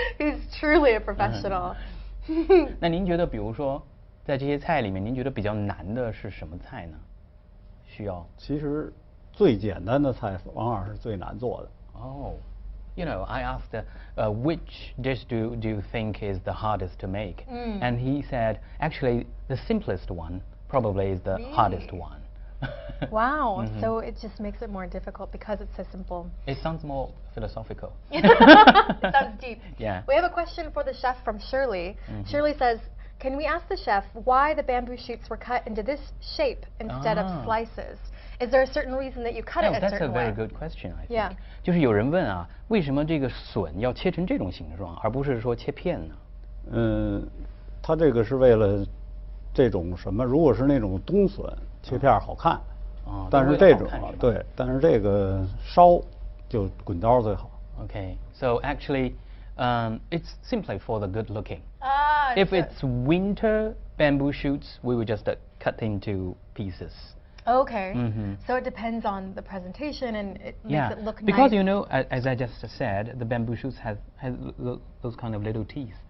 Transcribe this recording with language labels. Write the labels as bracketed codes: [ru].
[en] He's truly a professional. [zh] 那您觉得，比如说，在这些菜里面，您觉得比较难的是什么菜呢？需要？其实最简单的菜往往是最难做的。 [en] Oh, you know, I asked which dish do you think is the hardest to make, and he said actually the simplest one probably is the hardest one. Wow. So it just makes it more difficult because it's so simple. It sounds more philosophical. It sounds deep. Yeah. We have a question for the chef from Shirley. Shirley says, can we ask the chef why the bamboo shoots were cut into this shape instead of slices? Is there a certain reason that you cut it a That's a certain way? very good question, I think. Yeah. [zh] 就是有人问啊，为什么这个笋要切成这种形状，而不是说切片呢？它这个是为了这种什么？如果是那种冬笋，切片好看。但是这种对，但是这个烧就滚刀最好。 [en] Okay, so actually, it's simply for the good looking. So If it's winter bamboo shoots, we would just cut into pieces. Okay. So it depends on the presentation and it makes it look nice. Because you know, as I just said, the bamboo shoots has those kind of little teeth.